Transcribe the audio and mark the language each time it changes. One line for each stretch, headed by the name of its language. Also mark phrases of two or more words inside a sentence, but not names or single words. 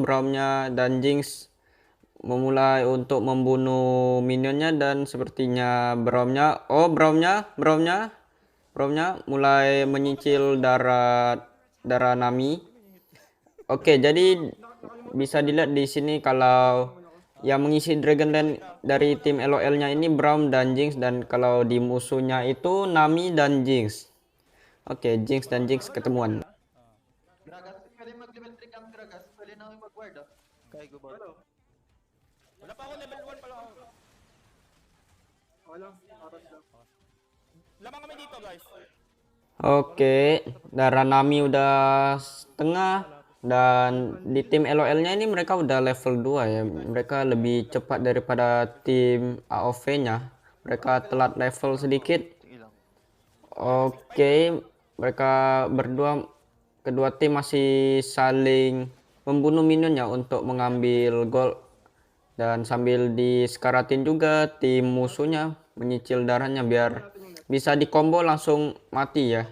Indonesian: Braumnya dan Jinx memulai untuk membunuh minionnya, dan sepertinya Braumnya mulai menyicil darah Nami. Oke, jadi bisa dilihat di sini kalau yang mengisi Dragonland dari tim LOL-nya ini Braum dan Jinx, dan kalau di musuhnya itu Nami dan Jinx. Oke, Jinx dan Jinx ketemuan.
Filipino: Gragas, pwede mag-level 3 kang Gragas. Pwede namin mag-ward ah. Kaya ko ba? Wala pa ako, level 1 pa lang ako. Walang, aras lang. Lamang kami dito, guys.
Indonesian: Oke, darah Nami udah setengah, dan di tim LOL-nya ini mereka udah level 2 ya. Mereka lebih cepat daripada tim AOV-nya. Mereka telat level sedikit. Oke, mereka kedua tim masih saling membunuh minionnya untuk mengambil gold, dan sambil disekaratin juga tim musuhnya menyicil darahnya biar bisa dikombo langsung mati ya.